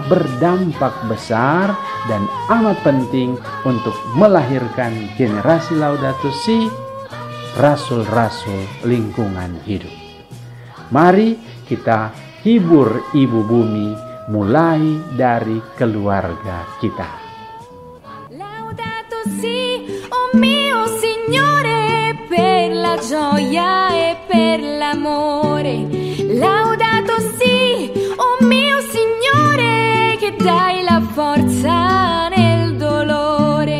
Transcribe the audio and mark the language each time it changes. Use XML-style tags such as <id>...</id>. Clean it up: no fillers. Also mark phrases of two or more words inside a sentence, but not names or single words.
<id>Berdampak besar dan amat penting untuk melahirkan generasi Laudato Si, rasul-rasul lingkungan hidup. Mari kita hibur ibu bumi mulai dari keluarga kita.</id> <it>Laudato Si, oh mio Signore, per la gioia e per l'amore. Laudato Si, oh mio Signore, che dai la forza nel dolore.</it>